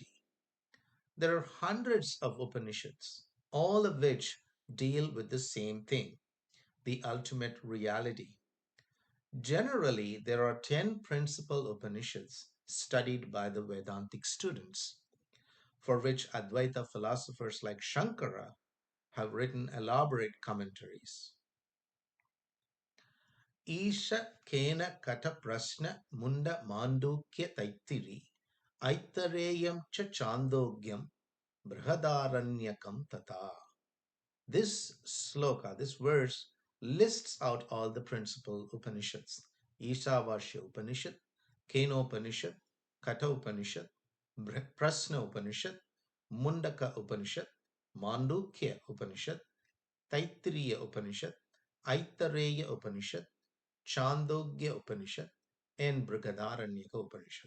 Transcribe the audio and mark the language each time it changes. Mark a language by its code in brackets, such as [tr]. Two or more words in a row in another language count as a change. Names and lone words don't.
[en] There are hundreds of Upanishads, all of which deal with the same thing, the ultimate reality. Generally, there are 10 principal Upanishads studied by the Vedantic students, for which Advaita philosophers like Shankara have written elaborate commentaries. [sa] Isha Kena Kata Prasna Munda Mandukya Taitiri Aitareyam Cha Chandogyam Brihadaranyakam Tata. [en] This sloka, this verse, lists out all the principal Upanishads: Ishavasya Upanishad, Kenopanishad, Katha Upanishad, Prasna Upanishad, Mundaka Upanishad, Mandukya Upanishad, Taittiriya Upanishad, Aitareya Upanishad, Chandogya Upanishad, and Brihadaranyaka Upanishad.